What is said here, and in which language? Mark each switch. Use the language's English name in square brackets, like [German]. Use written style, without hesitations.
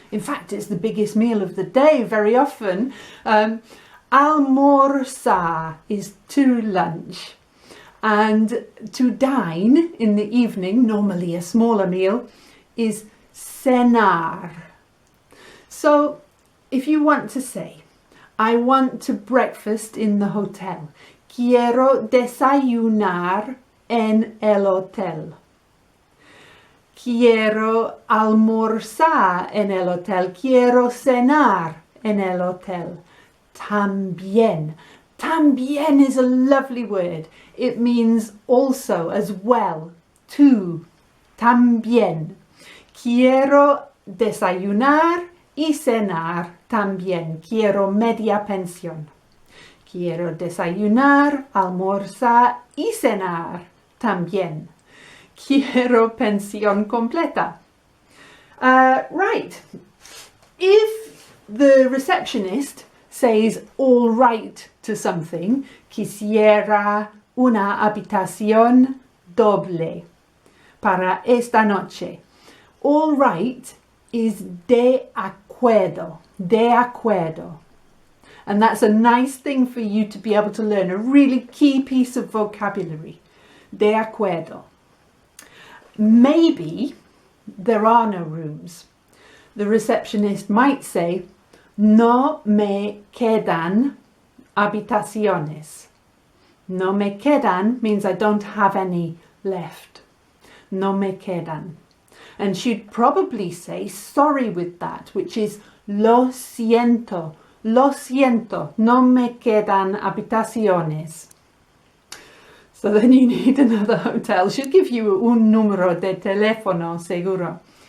[English] In fact, it's the biggest meal of the day very often. Almorzar is to lunch. And to dine in the evening, normally a smaller meal, is cenar. So if you want to say, I want to breakfast in the hotel. [Spanish] Quiero desayunar en el hotel. Quiero almorzar en el hotel. Quiero cenar en el hotel. También. [English] También is a lovely word. It means also, as well, too. [Spanish] También. Quiero desayunar y cenar también. Quiero media pensión. Quiero desayunar, almorzar y cenar también. Quiero pensión completa. [English] Right. If the receptionist says all right to something, [Spanish] quisiera una habitación doble para esta noche. [English] All right is [Spanish] de acuerdo, de acuerdo. [English] And that's a nice thing for you to be able to learn, a really key piece of vocabulary. [Spanish] De acuerdo. [English] Maybe there are no rooms. The receptionist might say, [Spanish] no me quedan habitaciones. No me quedan [English] means I don't have any left. [Spanish] No me quedan. [English] And she'd probably say sorry with that, which is [Spanish] lo siento, no me quedan habitaciones. [English] So then you need another hotel. She'll give you [Spanish] un número de teléfono, seguro.